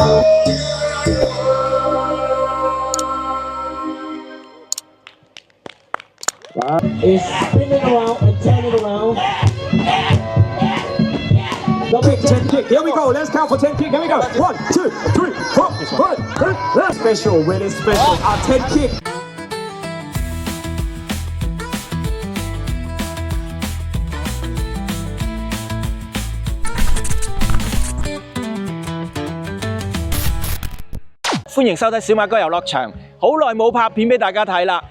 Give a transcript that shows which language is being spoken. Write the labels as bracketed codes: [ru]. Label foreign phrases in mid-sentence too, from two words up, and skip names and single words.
[en] Is spinning around and turning around. Kick, 10 kick. Here we go. Let's count for 10 kick. Here we go. 1, 2, 3, 4, 5. Special, really special. Our 10 kick. [yue] 歡迎收睇小馬哥遊樂場，好耐冇拍片俾大家睇啦！